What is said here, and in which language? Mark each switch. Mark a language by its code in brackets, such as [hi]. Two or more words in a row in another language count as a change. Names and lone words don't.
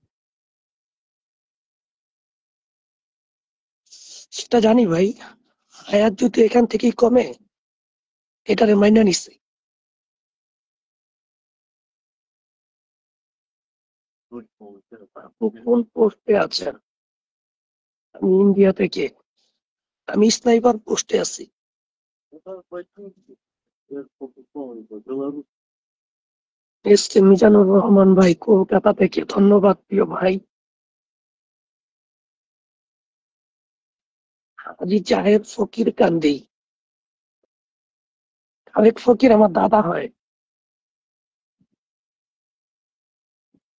[bn] সেটা জানি ভাই, আয়াত যদি এখান থেকেই কমে, এটারে মাইনা নিছে। [ru] Пусть получается. [bn] আপনি কোন পোস্টে আছেন? আমি ইন্ডিয়া থেকে, আমি স্নাইপার পোস্টে আছি। [ru] Ну, там ботинки. Я покупал его, Беларусь. [bn] এস কে মিজানুর রহমান ভাই কলকাতা থেকে, ধন্যবাদ প্রিয় ভাই। হাজি জাহেদ ফকির কান্দি, খালেক ফকির আমার দাদা হয়।